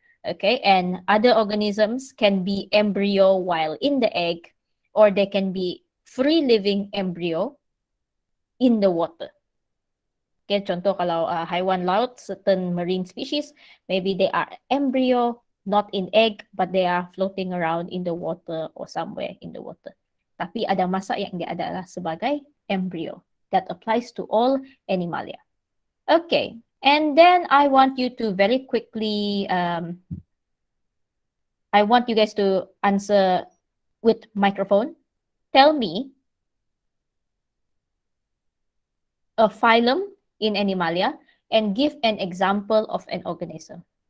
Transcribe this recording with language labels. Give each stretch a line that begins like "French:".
English: Okay, and other organisms can be embryo while in the egg, or they can be free living embryo in the water. Okay,
Malay: contoh kalau haiwan laut,
English: certain marine species, maybe they are embryo, not in egg, but they are floating around in the water or somewhere in the water.
Malay: Tapi ada masa yang dia adalah sebagai embryo.
English: That applies to all Animalia. Okay, and then I want you to very quickly I want you guys to answer with microphone. Tell me a phylum in Animalia and give an example of an organism.